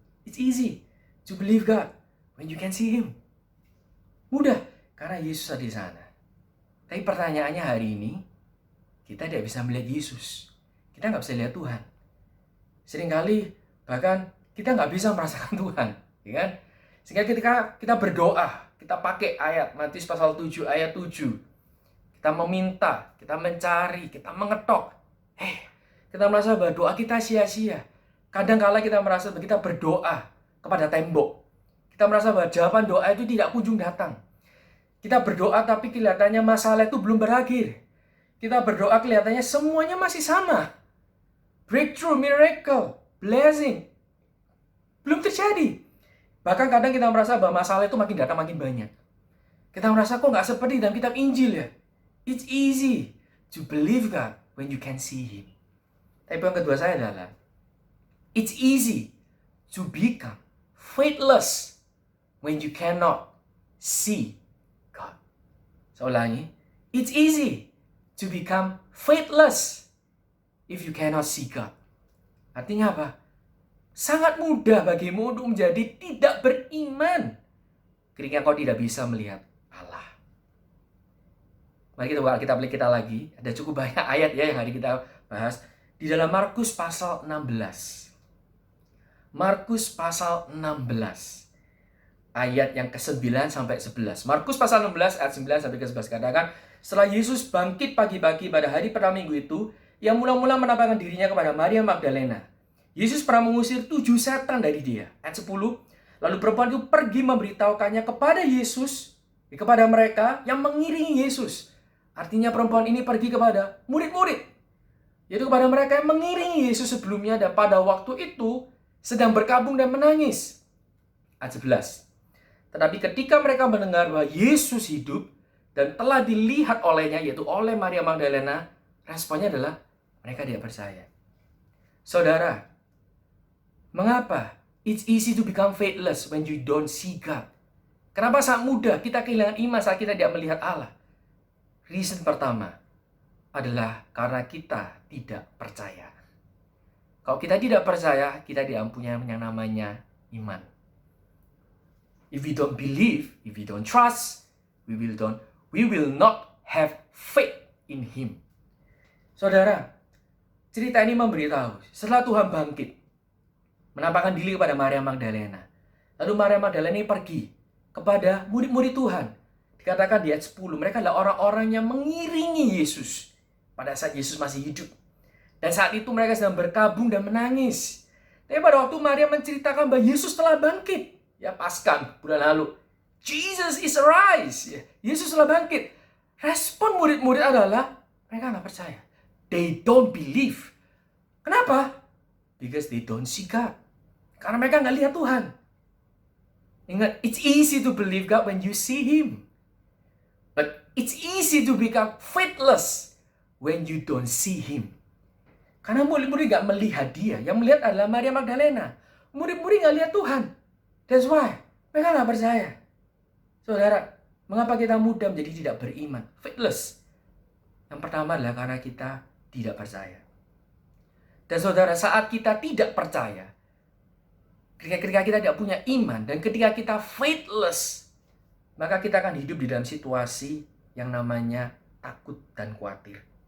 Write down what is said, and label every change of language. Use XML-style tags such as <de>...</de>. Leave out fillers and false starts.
<en>It's easy to believe God when you can see Him.</en> <id>Mudah, karena Yesus ada di sana. Tapi pertanyaannya hari ini, kita tidak bisa melihat Yesus. Kita nggak bisa lihat Tuhan. Seringkali, bahkan kita nggak bisa merasakan Tuhan. Ya kan? Sehingga ketika kita berdoa, kita pakai ayat Matius pasal 7 ayat 7. Kita meminta, kita mencari, kita mengetok. Kita merasa bahwa doa kita sia-sia. Kadang-kala kita merasa bahwa kita berdoa kepada tembok. Kita merasa bahwa jawaban doa itu tidak kunjung datang. Kita berdoa tapi kelihatannya masalah itu belum berakhir. Kita berdoa kelihatannya semuanya masih sama.</id> <en>Breakthrough, miracle, blessing</en> <id>belum terjadi. Bahkan kadang kita merasa bahwa masalah itu makin datang makin banyak. Kita merasa kok nggak seperti dalam kitab Injil ya.</id> <en>It's easy to believe God when you can see Him.</en> <id>Tapi yang kedua saya adalah</id> <en>it's easy to become faithless when you cannot see God.</en> <id>Saya ulangi,</id> <en>it's easy to become faithless if you cannot see God.</en> <id>Artinya apa? Sangat mudah bagimu untuk menjadi tidak beriman ketika kau tidak bisa melihat Allah. Mari kita balik kita lagi. Ada cukup banyak ayat ya yang hari kita bahas. Di dalam Markus pasal 16. Markus pasal 16. Ayat yang ke-9 sampai 11. Markus pasal 16 ayat 9 sampai ke-11 katakan, setelah Yesus bangkit pagi-pagi pada hari pertama minggu itu, ia mula-mula menampakkan dirinya kepada Maria Magdalena. Yesus pernah mengusir 7 setan dari dia. Ayat 10. Lalu perempuan itu pergi memberitahukannya kepada Yesus, kepada mereka yang mengiringi Yesus. Artinya perempuan ini pergi kepada murid-murid, yaitu kepada mereka yang mengiringi Yesus sebelumnya dan pada waktu itu sedang berkabung dan menangis. Ayat 11. Tetapi ketika mereka mendengar bahwa Yesus hidup dan telah dilihat olehnya, yaitu oleh Maria Magdalena, responnya adalah mereka tidak percaya. Saudara, mengapa</id> <en>it's easy to become faithless when you don't see God?</en> <id>Kenapa sangat mudah kita kehilangan iman saat kita tidak melihat Allah? Reason pertama adalah karena kita tidak percaya. Kalau kita tidak percaya, kita tidak punya yang namanya iman.</id> <en>If we don't believe, if we don't trust, we will not have faith in Him.</en> <id>Saudara, cerita ini memberitahu setelah Tuhan bangkit, menampakkan diri kepada Maria Magdalena. Lalu Maria Magdalena ini pergi kepada murid-murid Tuhan. Dikatakan di ayat 10, mereka adalah orang-orang yang mengiringi Yesus pada saat Yesus masih hidup. Dan saat itu mereka sedang berkabung dan menangis. Tapi pada waktu Maria menceritakan bahwa Yesus telah bangkit, ya Paskah bulan lalu,</id> <en>Jesus is arise,</en> <id>ya, Yesus telah bangkit. Respon murid-murid adalah mereka nggak percaya.</id> <en>They don't believe.</en> <id>Kenapa?</id> <en>Because they don't see God.</en> <id>Karena mereka nggak lihat Tuhan. Ingat,</id> <en>it's easy to believe God when you see Him. But it's easy to become faithless when you don't see Him.</en> <id>Karena murid-murid nggak melihat Dia. Yang melihat adalah Maria Magdalena. Murid-murid nggak lihat Tuhan.</id> <en>That's why</en> <id>mereka nggak percaya. Saudara, mengapa kita mudah menjadi tidak beriman? Faithless. Yang pertama adalah karena kita tidak percaya. Dan saudara, saat kita tidak percaya, ketika kita tidak punya iman, dan ketika kita faithless, maka kita akan hidup di dalam situasi yang namanya takut dan khawatir.</id>